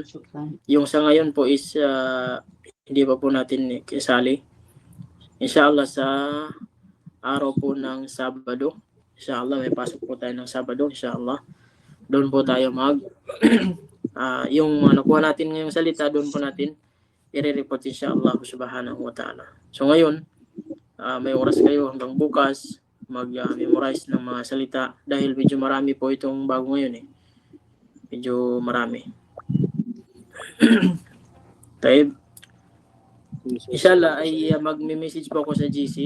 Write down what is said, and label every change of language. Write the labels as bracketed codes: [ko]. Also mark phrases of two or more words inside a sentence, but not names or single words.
[tl] Yung sa ngayon po is hindi pa po natin kasali. Inshallah sa araw po ng Sabado. Inshallah may pasok po tayo ng Sabado. Inshallah. Doon po tayo yung nakuha natin ngayong salita, doon po natin i-report inshallah [ar] سبحانه وتعالى. [tl] So ngayon, may oras kayo hanggang bukas mag-memorize ng mga salita dahil medyo marami po itong bago ngayon Medyo marami. Taib. Inshallah ay magme-message po ako sa GC.